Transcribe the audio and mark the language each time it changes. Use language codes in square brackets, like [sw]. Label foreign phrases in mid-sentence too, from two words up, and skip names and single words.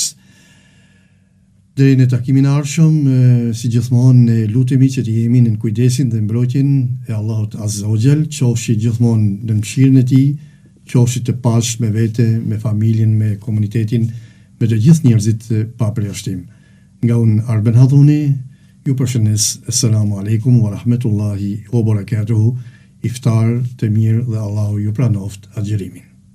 [sq] Deri në takimin e ardhshëm, si gjithmonë ne lutemi që të jemi në kujdesin dhe mbrojtjen e Allahut [ar] عز وجل, [sq] qofshi gjithmonë në mëshirën e Tij, qofshi të pashë me vete, me familjen, me komunitetin, me të gjithë njerëzit pa përjashtim. Nga unë Arben Hadhuni, ju përshëndes. [ar] السلام عليكم ورحمة الله وبركاته. [sq] Iftar të mirë dhe Allahu ju pranoft agjërimin.